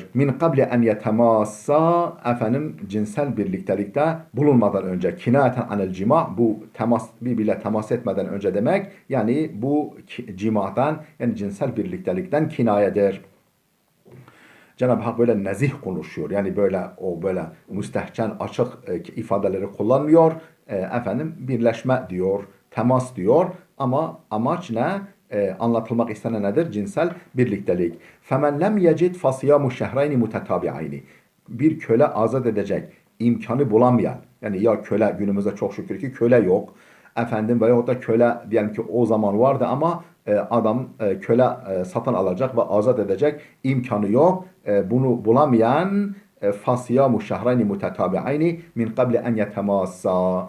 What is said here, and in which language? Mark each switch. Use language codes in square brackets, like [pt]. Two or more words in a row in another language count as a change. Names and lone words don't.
[ar] من قبل أن يتماسا [tr] efendim cinsel birliktelikte bulunmadan önce [ar] كناية عن الجماع [tr] bu temas birbirle temas etmeden önce demek yani bu cimadan yani cinsel birliktelikten kinayedir. Cenab-ı Hak böyle nezih konuşuyor. Yani böyle o böyle müstehcen açık ifadeleri kullanmıyor. Efendim birleşme diyor, temas diyor ama amaç ne? Anlatılmak istenen nedir? Cinsel birliktelik. [ar] فَمَنْ لَمْ يَجِدْ فَصِيَامُ شَهْرَيْنِ مُتَتَابِعَيْنِ [tr] Bir köle azat edecek imkanı bulamayan, yani ya köle, günümüzde çok şükür ki köle yok. Efendim veyahut da köle diyelim ki o zaman vardı ama adam köle satın alacak ve azat edecek imkanı yok. Bunu bulamayan [ar] فصيام شهرين متتابعين من قبل أن يتماسا.